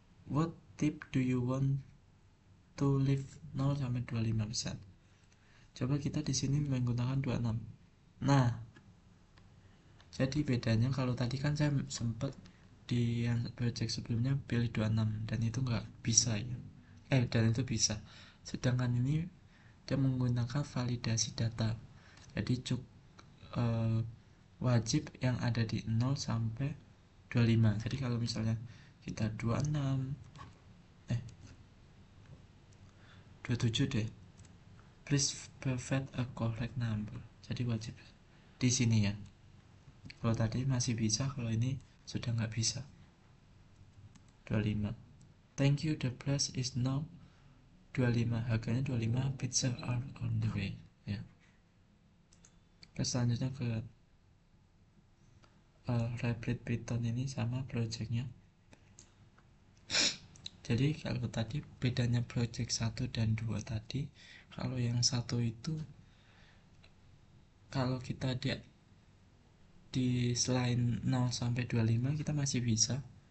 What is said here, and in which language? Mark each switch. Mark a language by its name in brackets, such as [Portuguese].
[English] What tip do you want to leave [Indonesian] 0 sampai 25%? Coba kita di sini menggunakan 26. Nah, jadi bedanya kalau tadi kan saya sempat di yang project sebelumnya pilih 26 dan itu nggak bisa ya. Dan itu bisa. Sedangkan ini dia menggunakan validasi data. Jadi wajib yang ada di 0 sampai 25. Jadi kalau misalnya kita 26 27 deh. [English] Please provide a correct number. [Indonesian] Jadi wajib di sini ya. Kalau tadi masih bisa, kalau ini sudah nggak bisa. 25. [English] Thank you, the price is now 25. [Indonesian] Harganya 25, [English] pizza are on the way. [Indonesian] Ya. Terus selanjutnya ke Rapid Python ini sama projectnya. Jadi kalau tadi bedanya project 1 dan 2 tadi, kalau yang satu itu kalau kita di selain 0 sampai 25 kita masih bisa.